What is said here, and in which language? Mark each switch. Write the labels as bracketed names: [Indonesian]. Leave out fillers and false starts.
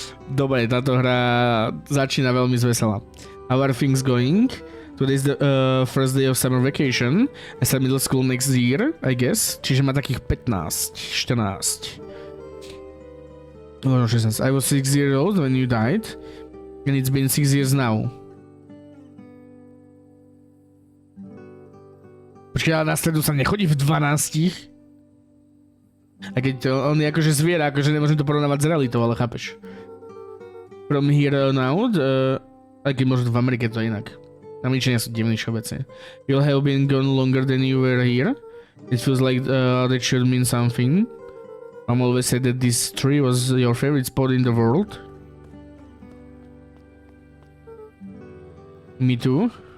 [Slovak] Dobre, táto hra začína veľmi zvesela. [English] How are things going? Today is the first day of summer vacation. I start middle school next year, I guess. [Slovak] Čiže má takých 15, 14. Oh, 16. [English] I was 6 years old when you died. And it's been 6 years now. [Slovak] Počkaj, ale na stredu sa nechodí v 12. A keď to, on je akože zviera, akože nemôžem to porovnávať s realitou, ale chápeš. [English] From here on out, [Slovak] aj keď možno v Amerike to je inak. Američania sú divní všeobecne. [English] You'll have been gone longer than you were here. It feels like that should mean something. Mom always said that this tree was your favorite spot in the world. Me too.